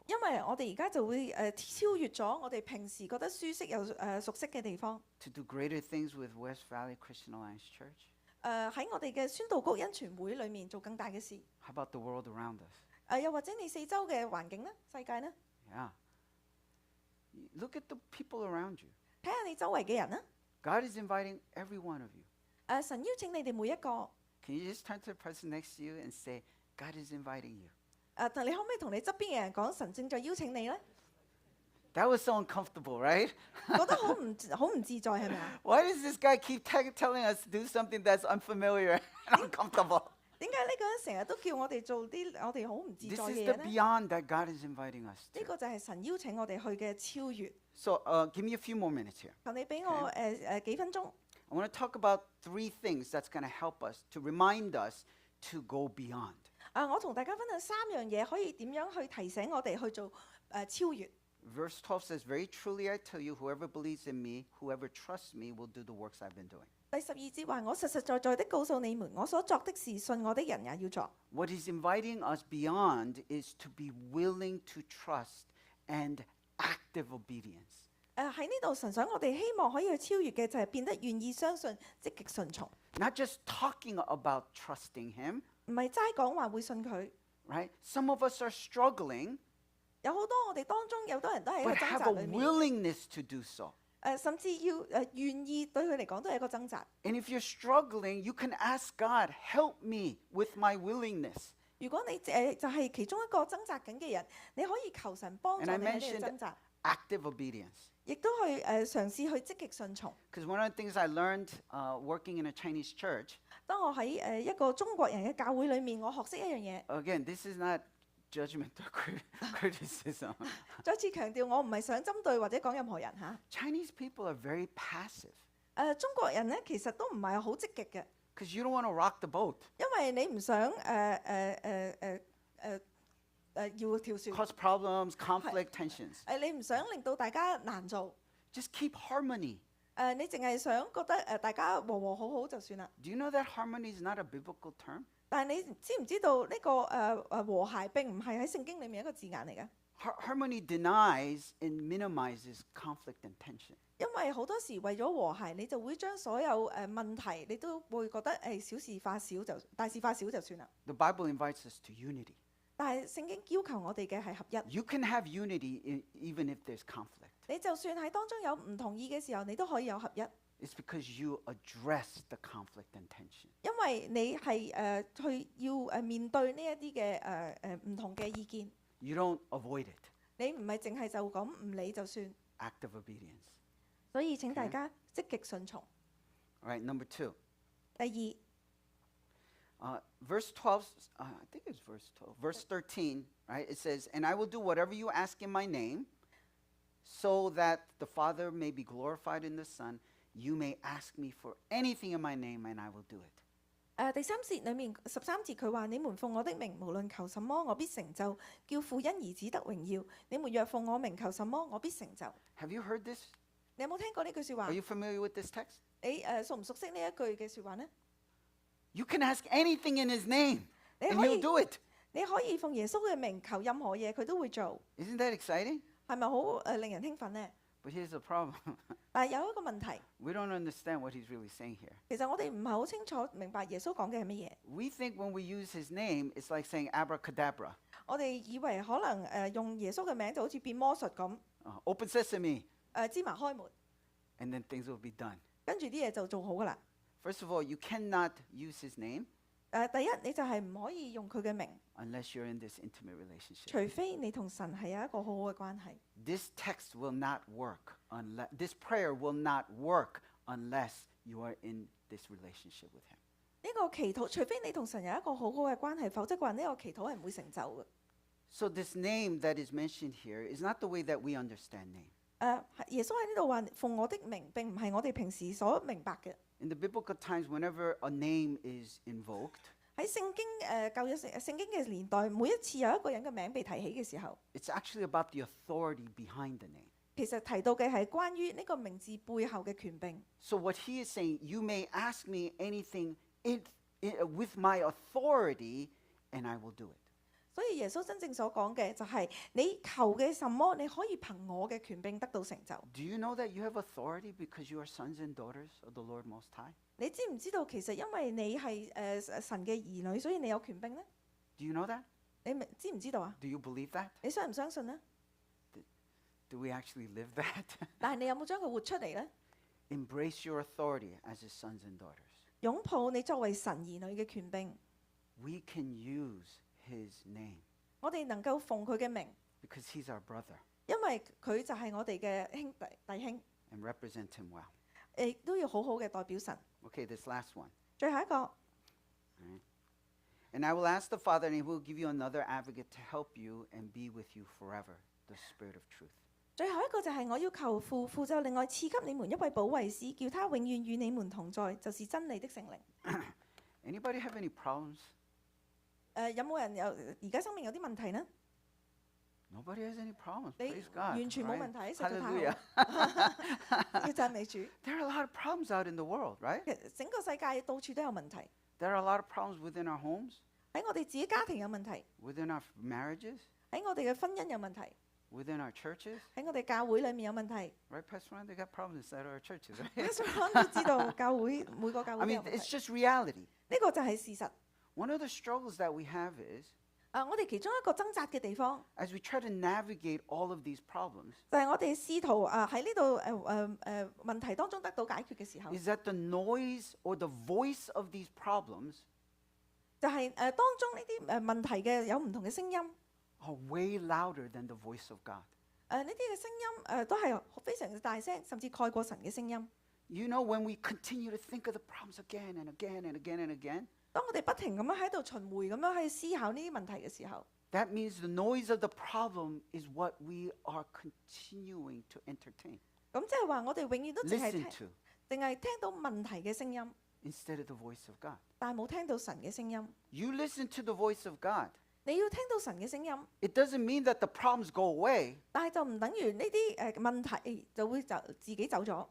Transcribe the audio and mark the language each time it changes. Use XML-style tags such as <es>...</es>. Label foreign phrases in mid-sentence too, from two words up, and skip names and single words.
<yue>因為我哋而家就會超越咗我哋平時覺得舒適又熟悉嘅地方。</yue> <en>To do greater things with West Valley Christian Alliance Church.</en> <yue>喺我哋嘅宣道谷恩泉會裏面做更大嘅事。</yue> <en>How about the world around us?</en> <yue>又或者你四周嘅環境呢？世界呢？</yue> <en>Yeah. Look at the people around you.</en> <yue>睇下你周圍嘅人呢？</yue> <en>God is inviting every one of you.</en> <yue>神邀請你哋每一個。</yue> <en>Can you just turn to the person next to you and say, God is inviting you?</en> <yue>但你可唔可以同你側邊嘅人講，神正在邀請你呢？</yue> <en>That was so uncomfortable, right?</en> <yue>覺得好唔自在係咪啊？</yue> <en>Why does this guy keep telling us to do something that's unfamiliar and uncomfortable?</en> <yue>點解呢個人成日都叫我哋做啲我哋好唔自</yue> <en>This</en> <yue>在</yue> <en>is</en> <yue>嘅</yue> <en>the</en> <yue>嘢呢？</yue> <en>beyond that God is inviting us</en> <yue>呢</yue> <en>to.</en> <yue>個就係神邀請我哋去嘅超越。</yue> <en>So give me a few more minutes here.</en> <yue>求你俾我幾分鐘。</yue> <en>I want to talk about 3 things that's going to help us, to remind us to go beyond.</en> <yue>我同大家分享3樣嘢，可以點樣去提醒我哋去做超越。</yue> <en>Verse 12 says, Very truly I tell you, whoever believes in me, whoever trusts me, will do the works I've been doing.</en> <yue>第12節話：我實實在在的告訴你們，我所作的事，信我的人也要做。</yue> <en>What he's inviting us beyond is to be willing to trust and active obedience.</en> <yue>喺呢度神想我哋希望可以去超越嘅就係變得願意相信、積極順從，</yue> <en>Not just talking about trusting him,</en> <yue>唔係齋講話會信佢。</yue> <en>right? Some of us are struggling,</en> <yue>有好多我哋當中有多人都喺個</yue> <en>but</en> <yue>掙</yue> <en>have</en> <yue>扎</yue> <en>a</en> <yue>裏面，</yue> <en>willingness to do so.</en> <yue>甚至要願意對佢嚟講都係一個掙扎。</yue> <en>And if you're struggling, you can ask God, help me with my willingness.</en> <yue>如果你就係其中一個掙扎緊嘅人，你可以求神幫助</yue> <en>And I</en> <yue>你喺呢</yue> <en>mentioned</en> <yue>個掙扎，</yue> <en>active obedience.</en> <yue>亦都去嘗試去積極順從。</yue> <en>Because one of the things I learned working in a Chinese church,</en> <yue>當我喺一個中國人嘅教會裏面，我學識一樣嘢。</yue> <en>again, this is not judgment or criticism.</en> <yue>再次強調，我唔係想針對或者講任何人嚇。</yue> <en>Chinese people are very passive</en> <yue>中國人咧其實都唔係好積極嘅，</yue> <en>because you don't want to rock the boat,</en> <yue>因為你唔想要跳船， cause problems, conflict, tensions. 你唔想令到大家難做， Just keep harmony. 你淨係想覺得大家和和好好就算啦。</yue> <en>Do you know that harmony is not a biblical term?</en> <yue>但係你知唔知道呢個和諧並唔係喺聖經裡面一個字眼嚟嘅？</yue> <en>Harmony denies and minimizes conflict and tension.</en> <yue>因為好多時為咗和諧，你就會將所有問題，你都會覺得小事化小就大事化小就算啦。</yue> <en>The Bible invites us to unity.</en> <yue>但係聖經要求我哋嘅係合一。</yue> <en>You can have unity even if there's conflict.</en> <yue>你就算喺當中有唔同意嘅時候，你都可以有合一，</yue> <en>It's because you address the conflict and tension.</en> <yue>因為你係去要面對呢一啲嘅唔同嘅意見，</yue> <en>You don't avoid it.</en> <yue>你唔係淨係就咁唔理就算。</yue> <en>Active obedience.</en> <yue>所以請大家積極順從。</yue> <en>All right, number 2.</en> <yue>第二，</yue> <en>Verse 12, I think it's verse 12. Verse 13, right? It says, "And I will do whatever you ask in my name, so that the Father may be glorified in the Son. You may ask me for anything in my name, and I will do it."</en> <yue>第3節裡面13節佢話：你們奉我的名，無論求什麼，我必成就，叫父因兒子得榮耀。你們若奉我名求什麼，我必成就。</yue> <en>Have you heard this?</en> <yue>你有冇聽過呢句説話</yue> <en>Are？you familiar with this text?</en> <yue>你熟唔熟悉呢一句嘅説話呢？</yue> <en>You can ask anything in his name,</en> <yue>你</yue> <en>and</en> <yue>可</yue> <en>he'll</en> <yue>以</yue> <en>do it.</en> <yue>你可以奉耶穌嘅名求任何嘢，佢都會做，</yue> <en>Isn't that exciting?</en> <yue>係咪好令人興奮呢？</yue> <en>But here's the problem.</en> <yue>但係有一個問題，</yue> <en>We don't understand what he's really saying here.</en> <yue>其實我哋唔係好清楚明白耶穌講嘅係乜嘢。</yue> <en>We think when we use his name, it's like saying abracadabra.</en> <yue>我哋以為可能用耶穌嘅名就好似變魔術咁，</yue> <en>Open sesame,</en> <yue>芝麻開門，</yue> <en>and then things will be done.</en> <yue>跟住啲嘢就做好噶啦。</yue> <en>First of all, you cannot use his name</en> <yue>第一，你就係唔可以用佢嘅名，</yue> <en>unless you're in this intimate relationship.</en> <yue>除非你同神係有一個好好嘅關係。</yue> <en>This text will not work unless this prayer will not work unless you are in this relationship with him.</en> <yue>呢個祈禱，除非你同神有一個好好嘅關係，否則嘅話呢個祈禱係唔會成就嘅。</yue> <en>So this name that is mentioned here is not the way that we understand name.</en> <yue>耶穌喺呢度話奉我的名，並唔係我哋平時所明白嘅。</yue> <en>In the biblical times, whenever a name is invoked,</en> <yue>喺聖經舊約聖經嘅年代，每一次有一個人嘅名被提起嘅時候，</yue> <en>it's actually about the authority behind the name.</en> <yue>其實提到嘅係關於呢個名字背後嘅權柄。</yue> <en>So what he is saying, you may ask me anything with my authority, and I will do it.</en> <yue>所以耶穌真正所講嘅就係你求嘅什麼，你可以憑我嘅權柄得到成就。</yue> <en>Do you know that you have authority because you are sons and daughters of the Lord Most High?</en> <yue>你知唔知道其實因為你係神嘅兒女，所以你有權柄呢？</yue> <en>Do you know that?</en> <yue>你知唔知道啊？</yue> <en>Do you believe that?</en> <yue>你相唔相信呢？</yue> <en>Do we actually live that?</en> <yue>但係你有冇將佢活出嚟呢？</yue> <en>Embrace your authority as his sons and daughters.</en> <yue>擁抱你作為神兒女嘅權柄，</yue> <en>We can use his name</en> <yue>我哋能夠奉佢嘅名，</yue> <en>because he's our brother</en> <yue>因為佢就係我哋嘅弟兄，</yue> <en>and represent him well.</en> <yue>亦都要好好嘅代表神。</yue> <en>Okay, this last one.</en> <yue>最後一個，</yue> <en>And I will ask the Father, and he will give you another advocate to help you and be with you forever, the Spirit of truth.</en> <yue>最後一個就係我要求父，父就另外賜給你們一位保惠師，叫他永遠與你們同在，就是真理的聖靈。</yue> <en>Anybody have any problems?</en> <yue>有冇人有而家生命有啲問題呢？</yue> <en>Nobody has any problems.</en> <yue>你</yue> <en>Praise God.</en> <yue>完全冇</yue> <en>right?</en> <yue>問題，實在太</yue> <en>Hallelujah.</en> <yue>好，要讚美主。</yue> <en>There are a lot of problems out in the world, right?</en> <yue>其實整個世界到處都有問題，</yue> <en>There are a lot of problems within our homes,</en> <yue>喺我哋自己家庭有問題，</yue> <en>within our marriages,</en> <yue>喺我哋嘅婚姻有問題，</yue> <en>within our churches.</en> <yue>喺我哋教會裡面有問題。</yue> <en>Right, Pastor Ron? They got problems inside our churches, right?</en> <yue>所以都知道教會每個教</yue> <en>I</en> <yue>會都有</yue> <en>mean,</en> <yue>問</yue> <en>it's</en> <yue>題，</yue> <en>just reality.</en> <yue>呢個就係事實。</yue> <en>One of the struggles that we have is</en> <yue>我哋其中一個掙扎嘅地方，</yue> <en>as we try to navigate all of these problems</en> <yue>就係我哋試圖喺呢度問題當中得到解決嘅時候，</yue> <en>is that the noise or the voice of these problems</en> <yue>就係當中呢啲問題嘅有唔同嘅聲音，</yue> <en>are way louder than the voice of God.</en> <yue>呢啲嘅聲音都係非常之大聲，甚至蓋過神嘅聲音。</yue> <en>You know, when we continue to think of the problems again and again and again and again,</en> <yue>當我哋不停咁樣喺度循迴咁樣去思考呢啲問題嘅時候，</yue> <en>that means the noise of the problem is what we are continuing to entertain,</en> <yue>咁即係話我哋永遠都淨係</yue> <en>listen to,</en> <yue>聽到問題嘅聲音，</yue> <en>instead of the voice of God.</en> <yue>但係冇聽到神嘅聲音。</yue> <en>You listen to the voice of God.</en> <yue>你要聽到神嘅聲音，</yue> <en>It doesn't mean that the problems go away,</en> <yue>但係就唔等於呢啲問題就會自己走咗。</yue>